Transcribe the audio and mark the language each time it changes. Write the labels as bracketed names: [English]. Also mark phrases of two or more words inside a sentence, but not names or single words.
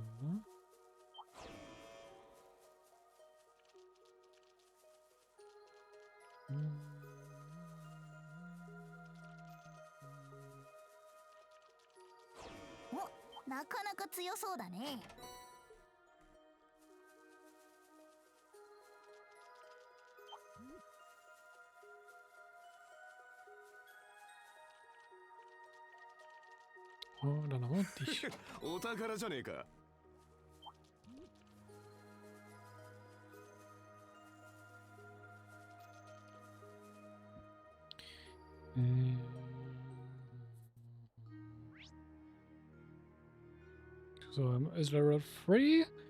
[Japanese] お、なかなか強そうだね。 [German] Oh, dann haben wir dich. [Japanese] お宝じゃねえか。 [German] So, ist Level 3?